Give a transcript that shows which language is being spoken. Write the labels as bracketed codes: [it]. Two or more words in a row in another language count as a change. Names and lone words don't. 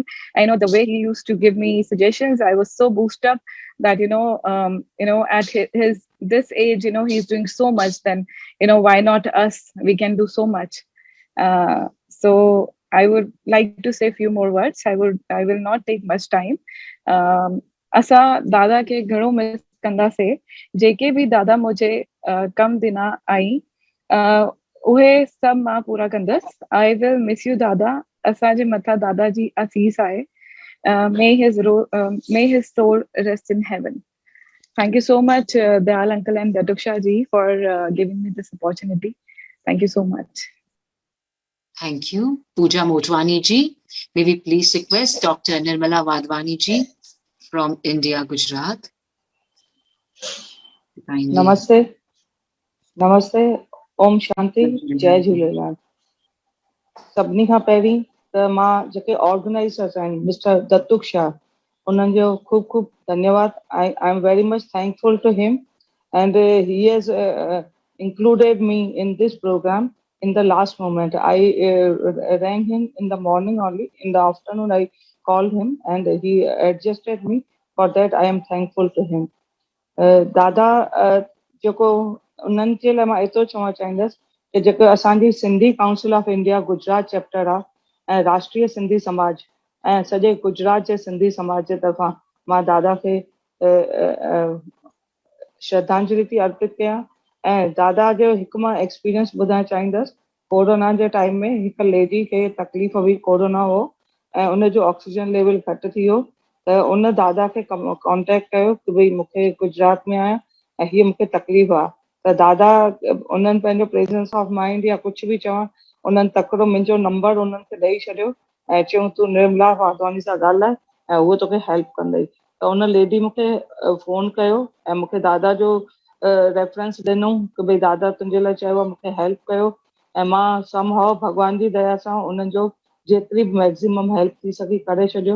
[en] I know the way he used to give me suggestions, I was so boosted up that, at his this age, he's doing so much, then, why not us? We can do so much. So I would like to say a few more words. I will not take much time. [sd] असा दादा के घरों में कंदा से जेके भी दादा मुझे कम दिना आई उहे सब मां पूरा कंदस. [en] I will miss you Dada. [sd] असांजे मथा दादा जी आसीस आए. [en] May his soul rest in heaven. Thank you so much, Dayal uncle and Datuksha ji, for giving me this opportunity. Thank you so much. Thank you, Pooja Motwani ji. May we please request Dr. Nirmala Wadhwani ji from India, Gujarat. Namaste. Namaste. Om Shanti. Jai Jhulelal. [sd] सभिनी खां पहिरीं त मां जेके ऑर्गेनाइज़र्स आहिनि मिस्टर दत्तुक शाह उन्हनि जो खूब खूब धन्यवाद. [en] I am very much thankful to him, and he has included me in this program in the last moment. I rang him in the morning only. In the afternoon, I called him, and he adjusted me. For that, I am thankful to him. [sd] दादा जेको उन्हनि जे लाइ मां एतिरो चवणु चाहींदसि कि जेको असांजी सिंधी काउंसिल ऑफ इंडिया गुजरात चैप्टर आहे ऐं राष्ट्रीय सिंधी समाज ऐं सॼे गुजरात जे सिंधी समाज जे तरफ़ां मां दादा खे श्रद्धांजलि थी अर्पित कयां. ऐं दादा जो हिकु मां एक्सपीरियंस ॿुधाइणु चाहींदसि. कोरोना जे टाइम में हिकु लेडी खे तकलीफ़ हुई, कोरोना हो ऐं उनजो [en] oxygen level [sd] घटि थी वियो त उन दादा खे कॉन्टेक्ट कयो कि भई मूंखे गुजरात में आहियां ऐं हीअ मूंखे तकलीफ़ आहे. त दादा उन्हनि पंहिंजो [en] presence of mind [sd] या कुझु बि चवणु उन्हनि तकिड़ो मुंहिंजो नंबर उन्हनि खे ॾेई छॾियो ऐं चयूं तूं निर्मला वाधवानी सां ॻाल्हाए ऐं उहो तोखे हेल्प कंदई. त उन लेडी मूंखे फ़ोन कयो ऐं मूंखे दादा जो रेफरेंस ॾिनो कि भई दादा तुंहिंजे लाइ चयो आहे, मूंखे हेल्प कयो ऐं मां समहाउ भॻवान जी दया सां उन्हनि जो जेतिरी बि [en] maximum help [sd] थी सघी करे छॾियो.